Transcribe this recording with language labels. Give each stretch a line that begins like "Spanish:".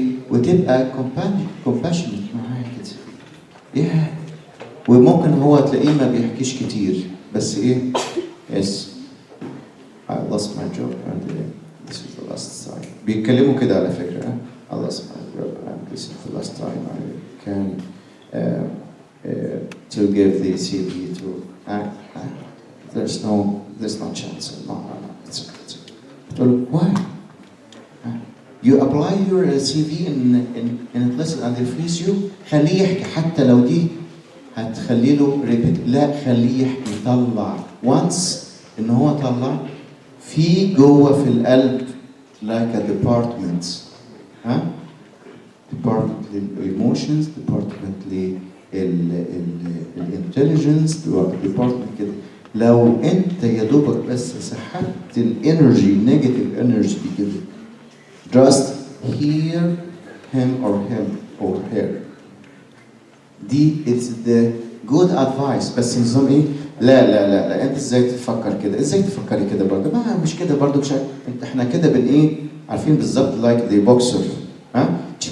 Arabic: وتبقى
English: compassionate
Arabic: معاه كده وممكن هو تلاقيه ما بيحكيش كتير بس
English: yes I lost my job and this is the last time
Arabic: بيتكلموا كده على فكرة
English: I lost my job and this is the last time I can to give the CV to there's no chance no it's okay. Why? You apply your CV in a place and they refuse you.
Arabic: خليه يحكي حتى لو دي هتخلي له repeat. لا خليه يحكي يطلع. Once إن هو طلع في جوه في القلب
English: like a department. Department للemotions, department للintelligence, department كده.
Arabic: لو انت يا دوبك بس سحبت الانرجي نيجاتيف انرجي كده
English: just hear him or her
Arabic: دي
English: it's the good advice
Arabic: بس نظام ايه لا انت ازاي تفكر كده ازاي تفكري كده برضه ما مش كده برضه مش انت احنا كده بن ايه عارفين بالظبط
English: like the boxer